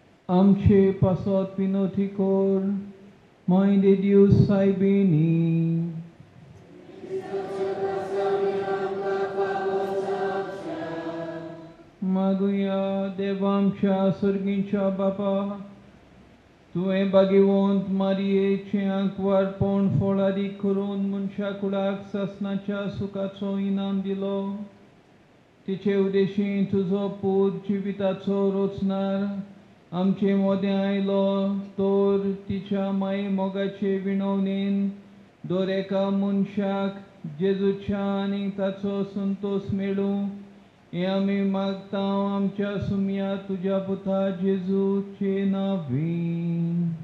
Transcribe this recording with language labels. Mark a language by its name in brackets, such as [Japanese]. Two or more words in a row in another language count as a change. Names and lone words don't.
[Konkani] Amche pasot pinoticor, [Portuguese] Mãe de Deus [Konkani] sai beni. Maguia devamcha surgincha bapa, तुवें भाग्यवंत मारयेचें आंकवारपण फळादी करून मनशाकुळाक सासणाच्या सुखाचो इनाम दिलो. तिचे उद्देशीं तुजो पूत जिविताचो रोचणार आमचे मोदें आयलो तर तिच्या माये मोगाचे विणवणेन दर एका मनशाक जेजूच्या आनी ताचो संतोष मेळूं हें आमी मागता आमच्या सुमया तुज्या पुता जेजूचे नांवीन.